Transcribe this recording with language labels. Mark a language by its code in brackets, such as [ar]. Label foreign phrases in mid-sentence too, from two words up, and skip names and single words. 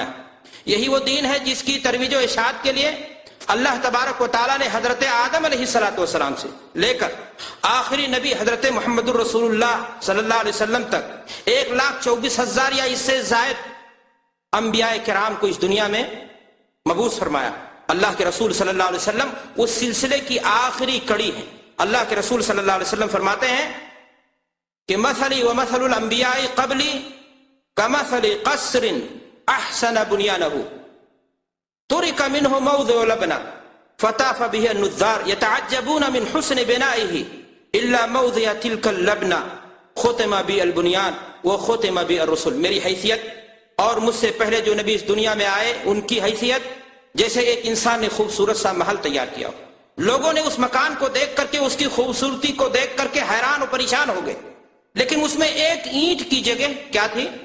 [ur] یہی وہ دین ہے جس کی ترویج و اشاعت کے لیے اللہ تبارک و تعالیٰ نے حضرت آدم [ar] علیہ السلام [ur] سے لے کر آخری نبی حضرت محمد الرسول اللہ [ar] صلی اللہ علیہ وسلم [ur] تک 1,24,000 یا اس سے زائد انبیاء کرام کو اس دنیا میں مبعوث فرمایا. اللہ کے رسول [ar] صلی اللہ علیہ وسلم [ur] اس سلسلے کی آخری کڑی ہے. اللہ کے رسول [ar] صلی اللہ علیہ وسلم [ur] فرماتے ہیں کہ [ar] مثلی و مثل الانبیاء قبلی کمثل قصر احسن بنیانہ ترک منہ موضع لبنہ فطاف به النظار یتعجبون من حسن بنائه الا موضع تلک اللبنہ ختم بی البنیان وختم بی الرسل. [ur] میری حیثیت اور مجھ سے پہلے جو نبی اس دنیا میں آئے ان کی حیثیت جیسے ایک انسان نے خوبصورت سا محل تیار کیا ہو. لوگوں نے اس مکان کو دیکھ کر کے، اس کی خوبصورتی کو دیکھ کر کے حیران و پریشان ہو گئے، لیکن اس میں ایک اینٹ کی جگہ کیا تھی؟